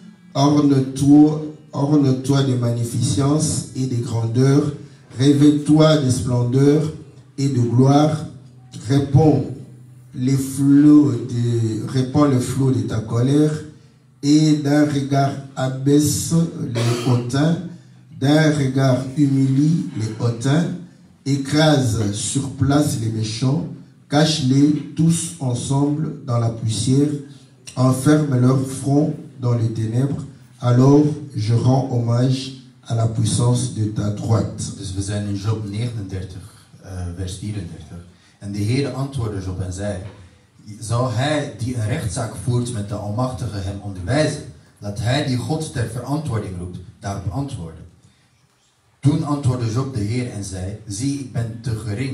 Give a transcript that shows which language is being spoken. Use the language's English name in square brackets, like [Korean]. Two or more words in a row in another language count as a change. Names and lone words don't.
[French] Orne-toi de magnificence et de grandeur, revêt-toi de splendeur et de gloire, répands le flot de ta colère, et d'un regard abaisse les hautains, d'un regard humilie les hautains, écrase sur place les méchants, cache-les tous ensemble dans la poussière, enferme leur front dans les ténèbres. Alors je rends hommage à la puissance de ta droite. [Dutch] Dus we zijn in Job 39, vers 34. En de Heer antwoordde Job en zei: zou hij die een rechtszaak voert met de Almachtige hem onderwijzen? Laat hij die God ter verantwoording roept, daarop antwoorden. Toen antwoordde Job de Heer en zei: zie, ik ben te gering.